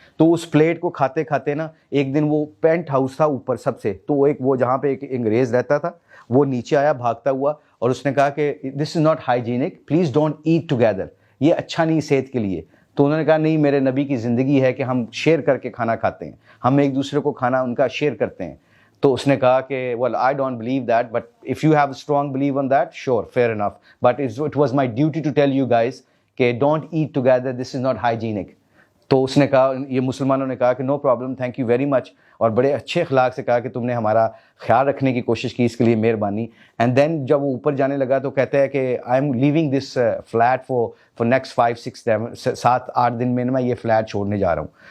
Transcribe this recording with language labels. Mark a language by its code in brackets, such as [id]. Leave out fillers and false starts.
[ur] تو اس پلیٹ کو کھاتے کھاتے نا ایک دن وہ پینٹ ہاؤس تھا اوپر سب سے, تو وہ جہاں پہ ایک انگریز رہتا تھا وہ نیچے آیا بھاگتا ہوا, اور اس نے کہا کہ [en] this is not hygienic, please don't eat together, [ur] یہ اچھا نہیں صحت کے لیے. تو انہوں نے کہا نہیں, میرے نبی کی زندگی ہے کہ ہم شیئر کر کے کھانا کھاتے ہیں, ہم ایک دوسرے کو کھانا ان کا شیئر کرتے ہیں. تو اس نے کہا کہ [en] well I don't believe that, but if you have a strong belief on that, sure, fair enough, but it was my duty to tell you guys کہ don't eat together, this is not hygienic. [ur] تو اس نے کہا, یہ مسلمانوں نے کہا کہ [en] no problem, thank you very much, [ur] اور بڑے اچھے اخلاق سے کہا کہ تم نے ہمارا خیال رکھنے کی کوشش کی, اس کے لیے مہربانی. اینڈ دین جب وہ اوپر جانے لگا تو کہتا ہے کہ [en] I am living this flat for next [ur] 5-6-7-8 دن میں یہ فلیٹ چھوڑنے جا رہا ہوں.